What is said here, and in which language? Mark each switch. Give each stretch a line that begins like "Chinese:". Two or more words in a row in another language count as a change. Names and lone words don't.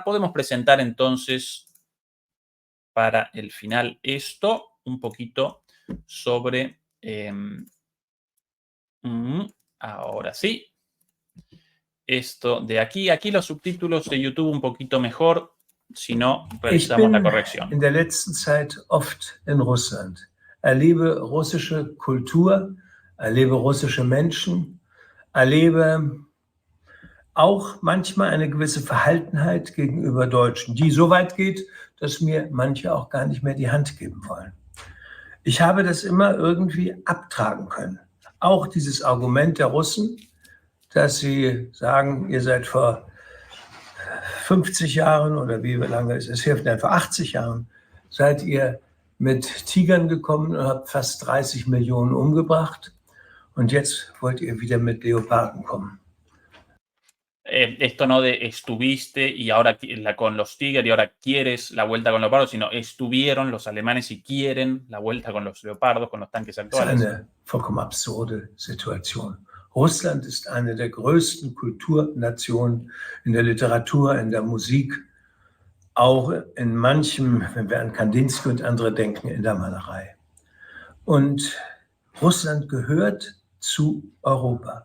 Spanish: Podemos presentar entonces para el final esto, un poquito sobre... ahora sí. Esto de aquí. Aquí los subtítulos de YouTube un poquito mejor, si no, realizamos la corrección.
German: Ich bin in der letzten Zeit oft in Russland, erlebe russische Kultur, erlebe russische Menschen, erlebe auch manchmal eine gewisse Verhaltenheit gegenüber Deutschen, die so weit geht, dass mir manche auch gar nicht mehr die Hand geben wollen. Ich habe das immer irgendwie abtragen können. Auch dieses Argument der Russen, dass sie sagen, ihr seid vor 50 Jahren oder wie lange ist es her, vor 80 Jahren, seid ihr mit Tigern gekommen und habt fast 30 Millionen umgebracht und jetzt wollt ihr wieder mit Leoparden kommen.
Spanish: Esto no de estuviste y ahora con los Tigers y ahora quieres la vuelta con los leopardos, sino estuvieron los alemanes y quieren la vuelta con los leopardos, con los tanques actuales.
German: Das ist eine vollkommen absurde Situation. Russland ist eine der größten Kulturnationen in der Literatur, in der Musik, auch in manchem, wenn wir an Kandinsky und andere denken, in der Malerei. Und Russland gehört zu Europa.